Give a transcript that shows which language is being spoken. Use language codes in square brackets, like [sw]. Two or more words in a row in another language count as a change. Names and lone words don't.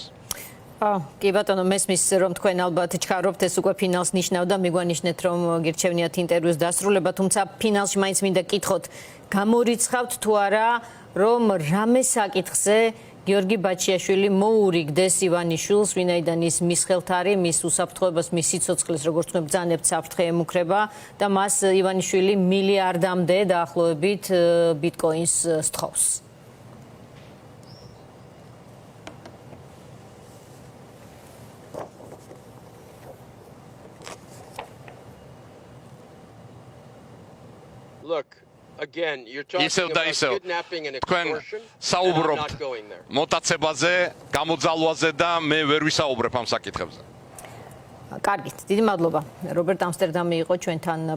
[ka] კი ბატონო, მესმის რომ თქვენ ალბათ ჩქარობთ, ეს უკვე ფინალს ნიშნავდა, მიგვანიშნეთ რომ გირჩევნიათ ინტერვიუს დასრულება, თუმცა ფინალში მაინც მინდა გკითხოთ, გამორიცხავთ თუ არა, რომ რამე საკითხზე გიორგი ბაჩიაშვილი მოურიგდეს ივანიშვილს, ვინაიდან ის მის ხელთ არის, მის უსაფრთხოებას, მის სიცოცხლეს, როგორც თქვენ ბრძანებთ, საფრთხე ემუქრება და მას ივანიშვილი მილიარდამდე დაახლოებით ბიტკოინს სთხოვს. [en] Look, again, you're talking about kidnapping and extortion. [ka] საუბრობთ მოტაცებაზე, გამოძალვაზე და მე ვერ ვისაუბრებ ამ საკითხებზე. კარგით, დიდი მადლობა. რობერტ ამსტერდამი იყო ჩვენთან